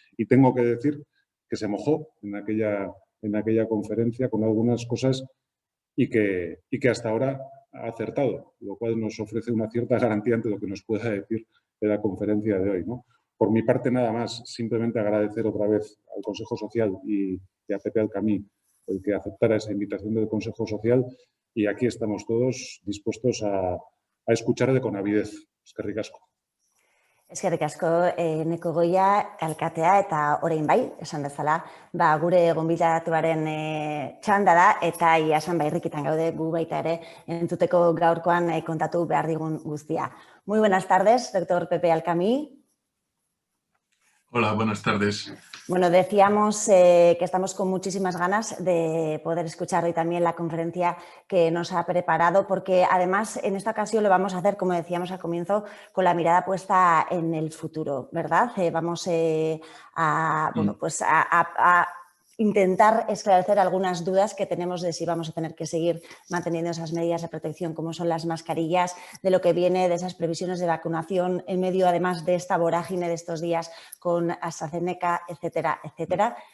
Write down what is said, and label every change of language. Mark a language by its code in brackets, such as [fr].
[es] Y tengo que decir que se mojó en aquella conferencia con algunas cosas y que hasta ahora ha acertado, lo cual nos ofrece una cierta garantía ante lo que nos pueda decir de la conferencia de hoy, ¿no? Por mi parte, nada más, simplemente agradecer otra vez al Consejo Social y a Pepe Alkami el que aceptara esa invitación del Consejo Social, y aquí estamos todos dispuestos a escucharle con avidez. [eu] Eskerrik asko. Eskerrik asko, Eneko Goia alkatea, eta orain bai, esan bezala, gure gonbidatuaren txanda da, eta iasan irrikitan gaude gu baita ere entzuteko gaurkoan kontatu behar digun guztia. [es] Muy buenas tardes, doctor Pepe Alkami. Hola, buenas tardes. Bueno, decíamos que estamos con muchísimas ganas de poder escuchar hoy también la conferencia que nos ha preparado, porque además en esta ocasión lo vamos a hacer, como decíamos al comienzo, con la mirada puesta en el futuro, ¿verdad? Vamos a intentar esclarecer algunas dudas que tenemos de si vamos a tener que seguir manteniendo esas medidas de protección como son las mascarillas, de lo que viene, de esas previsiones de vacunación en medio además de esta vorágine de estos días con AstraZeneca, etcétera, etcétera.